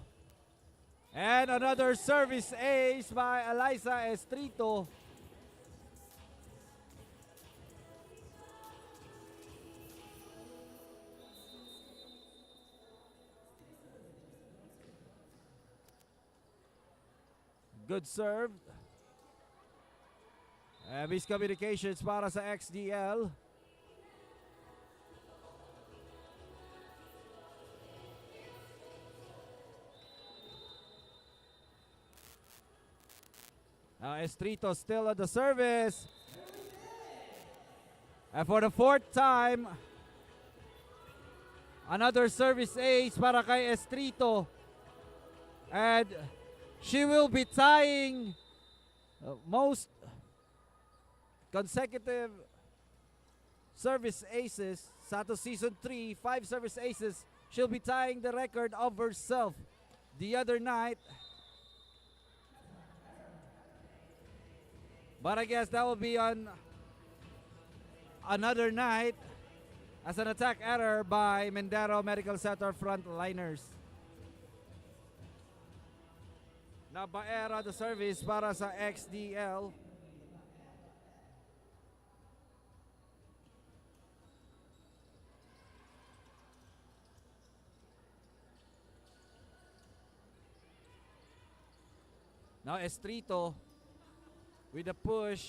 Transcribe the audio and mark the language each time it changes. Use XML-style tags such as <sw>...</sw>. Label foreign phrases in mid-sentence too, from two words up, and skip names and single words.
<en>And another service ace by Eliza Estrito. Good serve. Miscommunications</en> <hil>para sa</hil> <en>XDL. Estrito still on the service. And for the fourth time, another service ace</en> <hil>para kay</hil> <en>Estrito. And she will be tying most consecutive service aces sa season 3, 5 service aces. She'll be tying the record of herself the other night. But I guess that will be on another night as an attack error by Mindero Medical Center frontliners. Now Baera the service</en> <hil>para sa</hil> <en>XDL. Now Estrito with a push.</en>